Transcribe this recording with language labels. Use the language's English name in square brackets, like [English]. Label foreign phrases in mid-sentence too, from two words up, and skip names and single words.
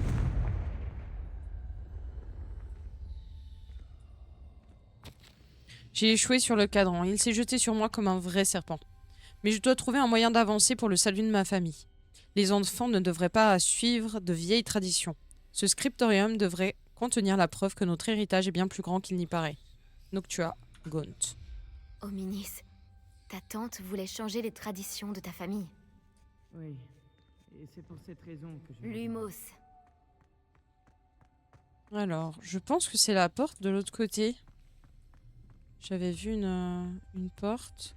[French] J'ai échoué sur le cadran. Il s'est jeté sur moi comme un vrai serpent. Mais je dois trouver un moyen d'avancer pour le salut de ma famille. Les enfants ne devraient pas suivre de vieilles traditions. Ce scriptorium devrait contenir la preuve que notre héritage est bien plus grand qu'il n'y paraît. Noctua, Gaunt. Hominis, ta tante voulait changer les traditions de ta famille. Oui. Et c'est pour cette raison que je... Lumos. Alors, je pense que c'est la porte de l'autre côté. J'avais vu une porte.